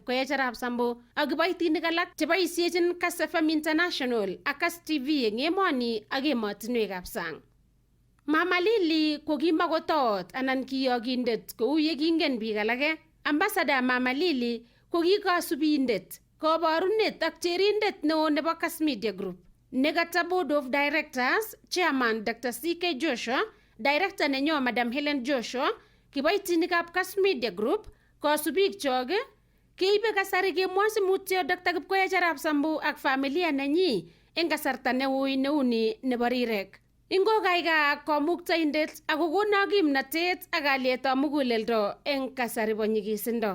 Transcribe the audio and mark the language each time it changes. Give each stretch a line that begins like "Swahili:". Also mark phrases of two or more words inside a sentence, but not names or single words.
Kalenjin: Kipkoech Arap Sambu ak kiboitinik alak cheboisiechin Kass FM International ak Kass TV eng emoni ak emotinwekab sang. Mama Lily ko kimakotoot anan kiyokindet kou ye kingen biik alake. Ambassador Mama Lily ko kikasubindet, koborunet ak cherindet neo nebo Kass Media Group. Negata
English: Board of Directors, Chairman
Kalenjin: Dr. CK Joshua, Director nenyo Madam Helen Joshua, kiboitinikab Kass Media Group, kosubik chok, keibe kasari kemwochi mutyo Dr. Kipkoech Arap Sambu ak familia nenyi eng kasarta neui neuni nebo rirek. Ingokaiga komuktaindet akokono kimnatet ak kalyetab muguleldo eng kasari bo nyigisindo.